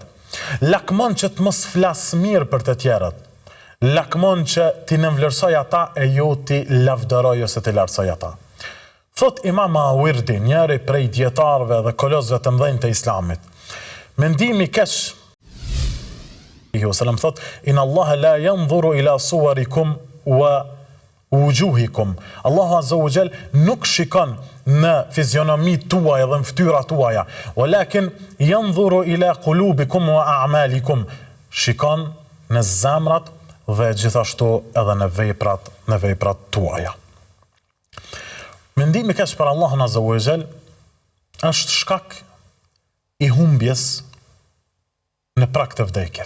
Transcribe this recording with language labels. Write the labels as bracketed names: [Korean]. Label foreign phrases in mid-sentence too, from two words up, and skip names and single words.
[Albanian] Lakmon që të mos flas mirë për të tjerët. Lakmon që ti nënvlerësoj ata e jo ti lavdëroj ose ti lartësoj ata. Thot Imam Mawardi, njëri prej dietarëve dhe kolozëve të mëdhenj të islamit. Mendimi keq thot, [Arabic] إن الله لا ينظر إلى صوركم ووجوهكم. [Albanian] Allahu [Arabic] عز وجل [Albanian] nuk shikon në fizionomit tuaj dhe në fytyrat tuaja, [Arabic] ولكن ينظر إلى قلوبكم وأعمالكم. [Albanian] Shikon në zemrat dhe gjithashtu edhe në veprat tuaja. Mendimi keq për Allahun [Arabic] عز وجل [Albanian] është shkak i humbjes në prag të vdekjes.